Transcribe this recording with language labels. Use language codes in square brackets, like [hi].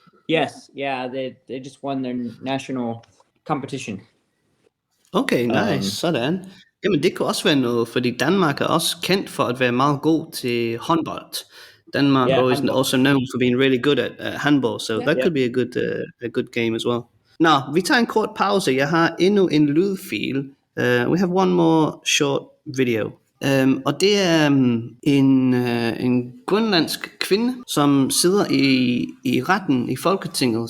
[en] Yes, they just won their national competition. Okay, nice, [da] sådan. Jamen det kunne også være noget, fordi Danmark er også kendt for at være meget god til håndbold. [en] Denmark is also known for being really good at handball, so that could be a good game as well. [da] Nå, vi tager en kort pause. Jeg har endnu en lydfil. [en] We have one more short video. [da] Og det er en grønlandsk kvinde, som sidder i retten i Folketinget.